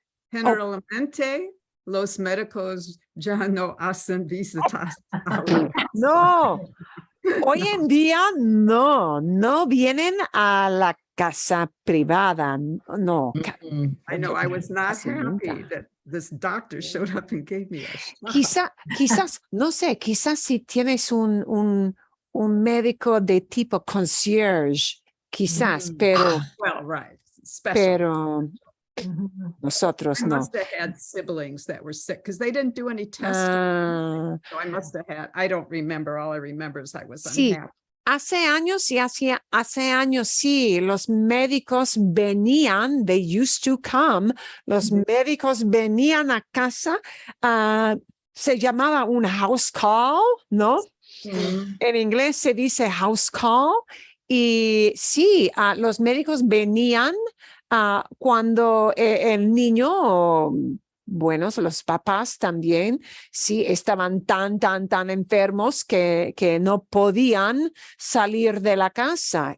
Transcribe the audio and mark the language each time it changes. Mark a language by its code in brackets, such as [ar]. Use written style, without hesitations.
[es] Generalmente, los médicos ya no hacen visitas. No, hoy en día no vienen a la casa privada. No. [en] I know, I was not happy that this doctor showed up and gave me a shot. [es] Quizás, no sé, quizás si tienes un médico de tipo concierge, quizás, pero. [en] Well, right. Special. [es] Pero nosotros [en] I [es] no. [en] must have had siblings that were sick because they didn't do any testing. So I must have had, I don't remember. All I remember is I was unhappy. [es] Hace años, sí, los médicos venían, [en] they used to come, [es] los médicos venían a casa, se llamaba un house call, ¿no? En inglés se dice house call, y sí, los médicos venían cuando el niño, bueno, los papás también, sí, estaban tan enfermos que no podían salir de la casa.